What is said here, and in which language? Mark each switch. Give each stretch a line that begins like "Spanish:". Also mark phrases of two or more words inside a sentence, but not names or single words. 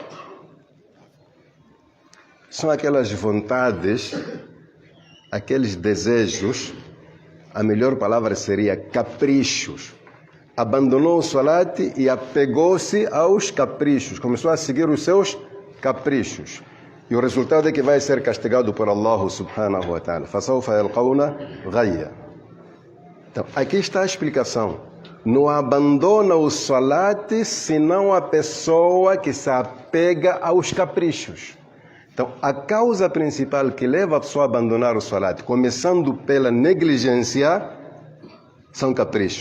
Portuguese: São aquelas vontades, aqueles desejos, a melhor palavra seria caprichos. Abandonou o salat e apegou-se aos caprichos, começou a seguir os seus caprichos. E o resultado é que vai ser castigado por Allah
Arabic: سبحانه وتعالى. فَسَوْفَ يَلْقَوْنَ غَيًّا.
Portuguese: Então, aqui está a explicação. Não abandona o salat senão a pessoa que se apega aos caprichos. Então, a causa principal que leva a pessoa a abandonar o salat, começando pela negligência, são caprichos.